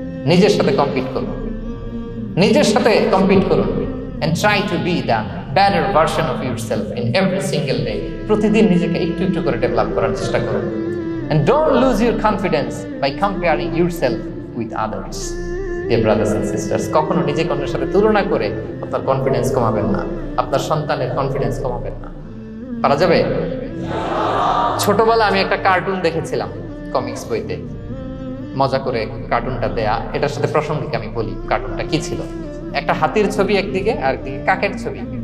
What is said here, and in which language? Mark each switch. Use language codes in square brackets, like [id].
[bn] নিজের সাথে কম্পিট করুন, [en] নিজের সাথে কম্পিট করুন, and try to be the better version of yourself in every single day. [bn] প্রতিদিন নিজেকে একটু একটু করে ডেভেলপ করার চেষ্টা করুন। [en] And don't lose your confidence by comparing yourself with others. Dear brothers and sisters, [bn] কখনো নিজেকে অন্যের সাথে তুলনা করে আপনার কনফিডেন্স কমাবেন না, আপনার সন্তানের কনফিডেন্স কমাবেন না। পারা যাবে? ছোটবেলা আমি একটা কার্টুন দেখেছিলাম কমিক্স বইতে, মজা করে কার্টুনটা দেয়া। এটার সাথে প্রাসঙ্গিক আমি বলি কার্টুনটা কি ছিল। একটা হাতির ছবি একদিকে, আর একদিকে কাকের ছবি।